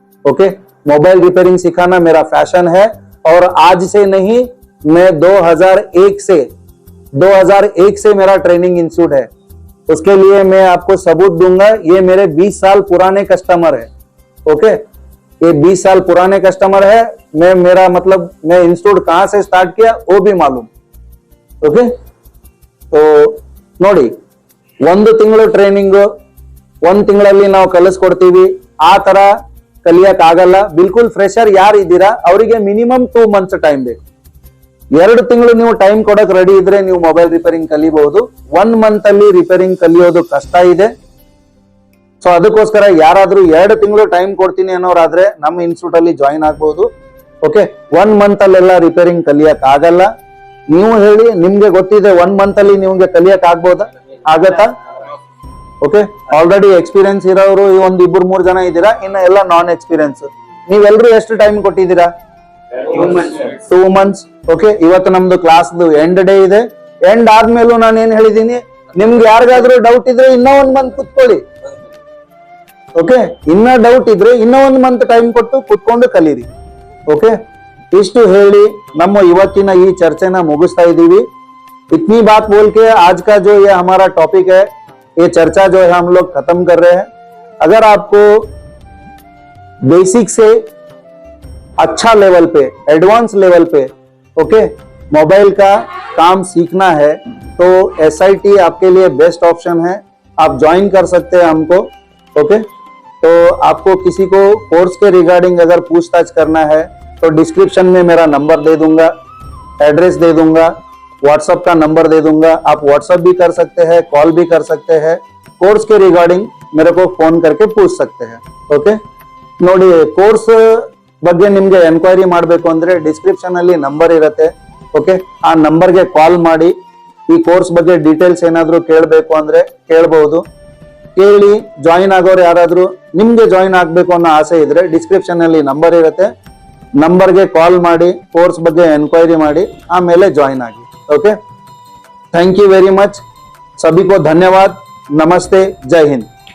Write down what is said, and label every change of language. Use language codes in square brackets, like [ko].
[hi] Okay, mobile repairing सिखाना मेरा fashion है। और आज से नहीं, मैं 2001 से मेरा ट्रेनिंग इंस्टीट्यूट है। उसके लिए मैं आपको सबूत दूंगा, ये मेरे 20 साल पुराने कस्टमर है। ओके, ये 20 साल पुराने कस्टमर है। मैं इंस्टीट्यूट कहां से स्टार्ट किया वो भी मालूम। ओके, तो [kn] ನೋಡಿ, 1 ತಿಂಗಳು ಟ್ರೈನಿಂಗ್, 1 ತಿಂಗಳಲ್ಲಿ ನಾವು ಕಲಿಸ್ಕೊಡ್ತೀವಿ, ಆ ತರ ಕಲಿಯಕ್ ಆಗಲ್ಲ। ಬಿಲ್ಕುಲ್ ಫ್ರೆಶರ್ ಯಾರು ಇದ್ದೀರಾ ಅವರಿಗೆ ಮಿನಿಮಮ್ 2 ಮಂತ್ಸ್ ಟೈಮ್ ಬೇಕು। 2 ತಿಂಗಳು ನೀವು ಟೈಮ್ ಕೊಡಕ್ ರೆಡಿ ಇದ್ರೆ ನೀವು ಮೊಬೈಲ್ ರಿಪೇರಿಂಗ್ ಕಲಿಬಹುದು। 1 ಮಂತ್ ಅಲ್ಲಿ ರಿಪೇರಿಂಗ್ ಕಲಿಯೋದು ಕಷ್ಟ ಇದೆ। ಸೊ ಅದಕ್ಕೋಸ್ಕರ ಯಾರಾದ್ರೂ 2 ತಿಂಗಳು ಟೈಮ್ ಕೊಡ್ತೀನಿ ಅನ್ನೋರಾದ್ರೆ ನಮ್ಮ ಇನ್ಸ್ಟಿಟ್ಯೂಟ್ ಅಲ್ಲಿ ಜಾಯಿನ್ ಆಗ್ಬಹುದು। ಓಕೆ, 1 ಮಂತ್ ಅಲ್ಲೆಲ್ಲ ರಿಪೇರಿಂಗ್ ಕಲಿಯಕ್ ಆಗಲ್ಲ। ನೀವು ಹೇಳಿ, ನಿಮ್ಗೆ ಗೊತ್ತಿದೆ 1 ಮಂತ್ ಅಲ್ಲಿ ನಿಮ್ಗೆ ಕಲಿಯಕ್ ಆಗ್ಬೋದಾ? ಆಗತ್ತಾ? ಓಕೆ, ಆಲ್ರೆಡಿ ಎಕ್ಸ್ಪೀರಿಯನ್ಸ್ ಇರೋರು 1-2-3 ಜನ ಇದ್ದೀರಾ, ಇನ್ನ ಎಲ್ಲ ನಾನ್ ಎಕ್ಸ್ಪೀರಿಯನ್ಸ್। ನೀವೆಲ್ಲರೂ ಎಷ್ಟು ಟೈಮ್ ಕೊಟ್ಟಿದ್ದೀರಾ? 2 ಮಂತ್ಸ್। ಓಕೆ, ಇವತ್ತು ನಮ್ದು ಕ್ಲಾಸ್ ಎಂಡ್ ಡೇ ಇದೆ। ಎಂಡ್ ಆದ್ಮೇಲೂ ನಾನು ಏನ್ ಹೇಳಿದೀನಿ, ನಿಮ್ಗೆ ಯಾರಿಗಾದ್ರೂ ಡೌಟ್ ಇದ್ರೆ ಇನ್ನೂ 1 ಮಂತ್ ಕುತ್ಕೊಳ್ಳಿ। ಓಕೆ, ಇನ್ನ ಡೌಟ್ ಇದ್ರೆ ಇನ್ನೂ 1 ಮಂತ್ ಟೈಮ್ ಕೊಟ್ಟು ಕುತ್ಕೊಂಡು ಕಲೀರಿ। ಓಕೆ, ಇಷ್ಟು ಹೇಳಿ ನಮ್ಮ ಇವತ್ತಿನ ಈ ಚರ್ಚೆನ ಮುಗಿಸ್ತಾ ಇದ್ದೀವಿ। [hi] इतनी बात बोल के आज का जो ये हमारा टॉपिक है, ये चर्चा जो है हम लोग खत्म कर रहे हैं। अगर आपको बेसिक से अच्छा लेवल पे, एडवांस लेवल पे ओके मोबाइल का काम सीखना है तो SIT आपके लिए बेस्ट ऑप्शन है। आप ज्वाइन कर सकते हैं हमको। ओके, तो आपको किसी को कोर्स के रिगार्डिंग अगर पूछताछ करना है तो डिस्क्रिप्शन में मेरा नंबर दे दूंगा, एड्रेस दे दूंगा, व्हाट्सएप का नंबर दे दूंगा। आप व्हाट्सएप भी कर सकते हैं, कॉल भी कर सकते हैं। कोर्स के रिगार्डिंग मेरे को फोन करके पूछ सकते हैं। [kn] ओके, ನೋಡಿ, ಕೋರ್ಸ್ ಬಗ್ಗೆ ನಿಮ್ಗೆ ಎನ್ಕ್ವೈರಿ ಮಾಡಬೇಕು ಅಂದ್ರೆ ಡಿಸ್ಕ್ರಿಪ್ಷನ್ ಅಲ್ಲಿ ನಂಬರ್ ಇರುತ್ತೆ। ಓಕೆ, ಆ ನಂಬರ್ಗೆ ಕಾಲ್ ಮಾಡಿ ಈ ಕೋರ್ಸ್ ಬಗ್ಗೆ ಡೀಟೇಲ್ಸ್ ಏನಾದ್ರು ಕೇಳಬೇಕು ಅಂದ್ರೆ ಕೇಳಬಹುದು। ಕೇಳಿ ಜಾಯಿನ್ ಆಗೋರು ಯಾರಾದ್ರೂ ನಿಮ್ಗೆ ಜಾಯಿನ್ ಆಗ್ಬೇಕು ಅನ್ನೋ ಆಸೆ ಇದ್ರೆ ಡಿಸ್ಕ್ರಿಪ್ಷನ್ ಅಲ್ಲಿ ನಂಬರ್ ಇರುತ್ತೆ, ನಂಬರ್ಗೆ ಕಾಲ್ ಮಾಡಿ ಕೋರ್ಸ್ ಬಗ್ಗೆ ಎನ್ಕ್ವೈರಿ ಮಾಡಿ ಆಮೇಲೆ ಜಾಯಿನ್ ಆಗಿ। [hi] Okay, thank you very much, सभी को धन्यवाद, नमस्ते, जय हिंद।